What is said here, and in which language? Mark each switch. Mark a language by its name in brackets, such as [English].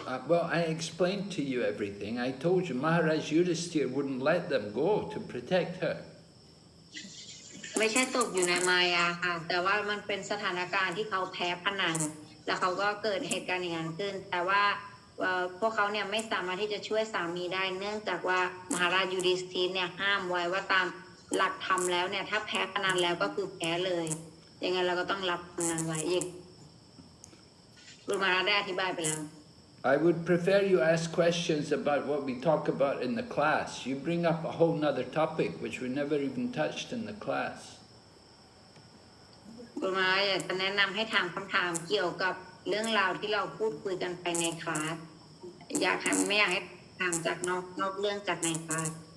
[English] Well, I explained to you everything. I told you Maharaj Yudhisthira wouldn't let them go to protect her. [Thai] ไม่ใช่ตกอยู่ในมายาค่ะแต่ว่ามันเป็นสถานการณ์ที่เขาแพ้พนันแล้วเขาก็เกิดเหตุการณ์อย่างนั้นขึ้นแต่ว่าพวกเขาเนี่ยไม่สามารถที่จะช่วยสามีได้เนื่องจากว่ามหาราชยูดิสธีเนี่ยห้ามไว้ว่าตามหลักธรรมแล้วเนี่ยถ้าแพ้พนันแล้วก็คือแพ้เลยยังไงเราก็ต้องรับพนันไว้อีกคุณมหาราชได้อธิบายไปแล้ว [English] I would prefer you ask questions about what we talk about in the class. You bring up a whole nother topic which we never even touched in the class. [Thai] คุณมหาราชอยากจะแนะนำให้ถามคำถามเกี่ยวกับเรื่องราวที่เราพูดคุยกันไปในคลาสไม่อยากให้ถามจากนอกเรื่องจากในคลาส